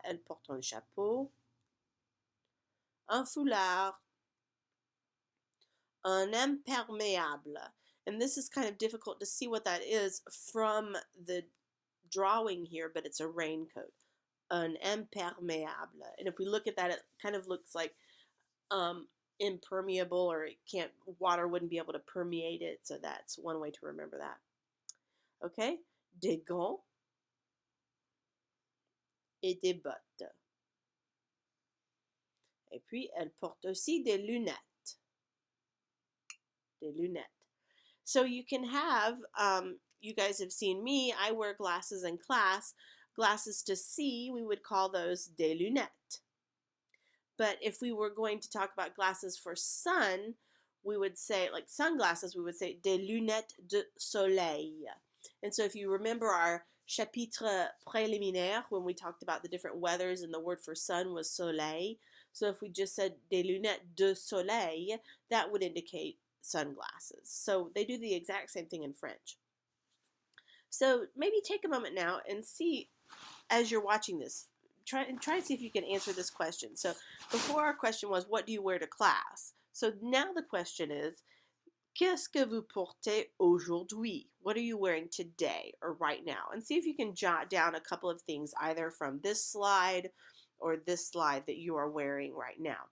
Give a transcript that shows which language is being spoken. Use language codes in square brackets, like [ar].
[fr] Elle porte un chapeau, un foulard, un imperméable. [en] And this is kind of difficult to see what that is from the drawing here, but it's a raincoat. [fr] Un imperméable. [en] And if we look at that, it kind of looks like impermeable, or it can't, water wouldn't be able to permeate it. So that's one way to remember that. [fr] Okay? Des gants et des bottes. Et puis, elle porte aussi des lunettes. Des lunettes. [en] So you can have, you guys have seen me, I wear glasses in class. Glasses to see, we would call those des lunettes. But if we were going to talk about glasses for sun, we would say, like sunglasses, we would say [fr] des lunettes de soleil. [en] And so if you remember our chapitre préliminaire, when we talked about the different weathers and the word for sun was soleil, so if we just said des lunettes de soleil, that would indicate sunglasses. So they do the exact same thing in French. So maybe take a moment now and see, as you're watching this, try and see if you can answer this question. So before, our question was, what do you wear to class? So now the question is, [fr] qu'est-ce que vous portez aujourd'hui? [en] What are you wearing today or right now? And see if you can jot down a couple of things either from this slide or this slide that you are wearing right now.